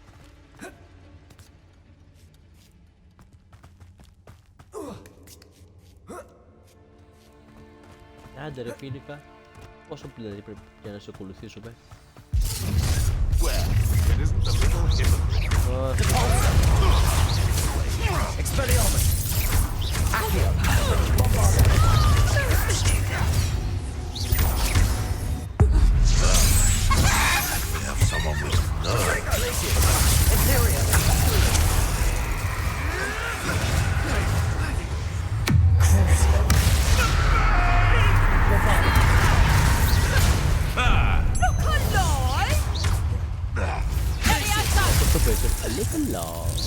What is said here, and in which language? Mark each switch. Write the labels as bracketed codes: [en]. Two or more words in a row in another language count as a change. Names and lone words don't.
[el] Άντε ρε φίλικα, πόσο δηλαδή πρέπει για να σε ακολουθήσουμε. Expelliarmus. Accio. [en] We have someone with nerve. Interior. A little long.